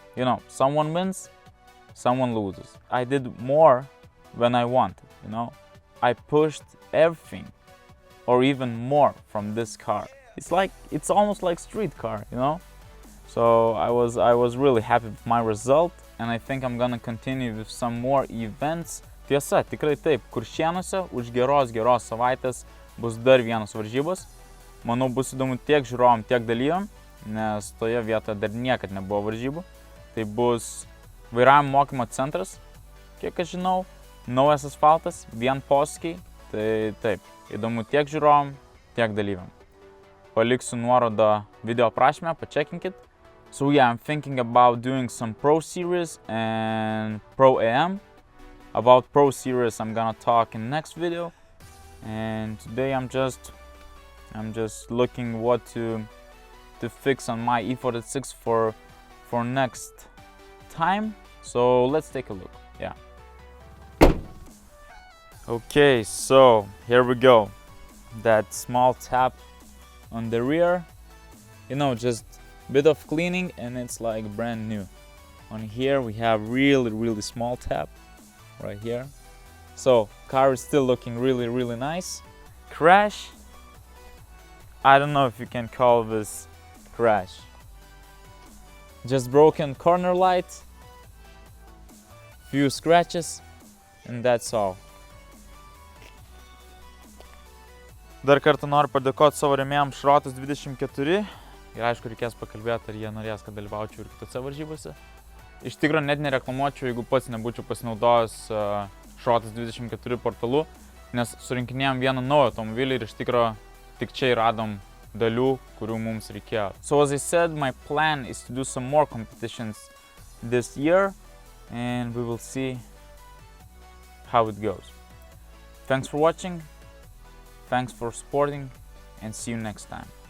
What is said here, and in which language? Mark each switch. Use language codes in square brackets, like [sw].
[en] You know, someone wins, someone loses. I did more when I wanted, you know. I pushed everything or even more from this car. It's almost like street car, you know. So I was really happy with my result and I think I'm gonna continue with some more events. [lt] Tiesa, tikrai taip, Kuršėnuose už geros savaitės bus dar vienos varžybos. Manau, bus įdomu tiek žiūrovom, tiek dalyviam, nes toje vietoje dar niekad nebuvo varžybų. Tai bus vairavimo mokymo centras, kiek aš žinau, naujas asfaltas, vien posūkiai. Tai taip, įdomu tiek žiūrovom, tiek dalyviam. Paliksiu nuorodą video aprašyme, pačekinkit. [en] So yeah, I'm thinking about doing some Pro Series and Pro AM. About Pro Series I'm gonna talk in next video. And today I'm just looking what to fix on my E46 for next time. So let's take a look. Yeah. Okay, so here we go. That small tap on the rear. You know, just bit of cleaning and it's like brand new. On here we have really small tap right here. So car is still looking really nice. Crash. I don't know if you can call this crash. Just broken corner light, few scratches, and that's all. [lt] Dar kartą noriu padėkoti savo rėmėjams Šrotas 24 ir aišku reikės pakalbėti, ar jie norės, kad dalyvaučiau ir kitose varžybose. Iš tikrųjų net nereklamuočiau, jeigu pats nebūčiau pasinaudojęs Šrotas 24 portalu, nes surinkinėjom vieną naują automobilį ir iš tikrųjų tik čia radom dalių, kurių mums reikėjo. So as I said, my plan is to do some more competitions this year. [en] and we will see how it goes. Thanks for watching, thanks for supporting, and see you next time.